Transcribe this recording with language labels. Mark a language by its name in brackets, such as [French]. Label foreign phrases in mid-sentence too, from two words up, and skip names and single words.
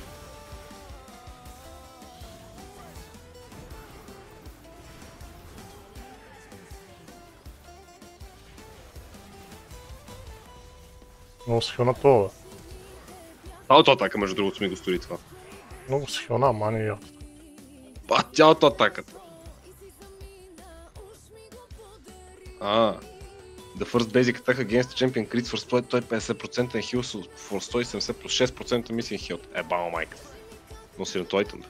[Bulgarian] Много си хилна това, бе. Аутоатака, между другото, ми го стори това. Много си хилна, мани я. Батя аутоатаката. [English] The first basic attack against the champion crits for 150% heal for 170 plus 6% missing health. [Bulgarian] Бао майка. Но си на това айтъм.